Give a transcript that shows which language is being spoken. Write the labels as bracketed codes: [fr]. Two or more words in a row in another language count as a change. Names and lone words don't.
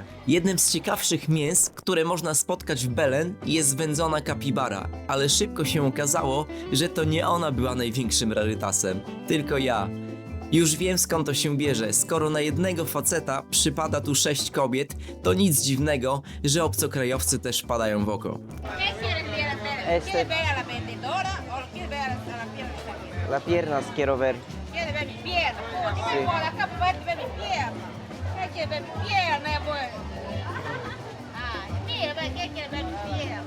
[pl] Jednym z ciekawszych mięs, które można spotkać w Belen, jest wędzona kapibara, ale szybko się okazało, że to nie ona była największym rarytasem, tylko ja. Już wiem skąd to się bierze, skoro na jednego faceta przypada tu 6 kobiet, to nic dziwnego, że obcokrajowcy też padają w oko. [es] ¿Qué quieres ver? Este. ¿Quieres ver a la vendedora o quieres ver a la pierna que está aquí? La piernas quiero ver. ¿Quieres ver mi pierna? Pues, Sí. por acá puedes ver mi pierna. ¿Qué quieres ver mi pierna? Pues. Ay, mira, ve, ¿qué quieres ver mi pierna?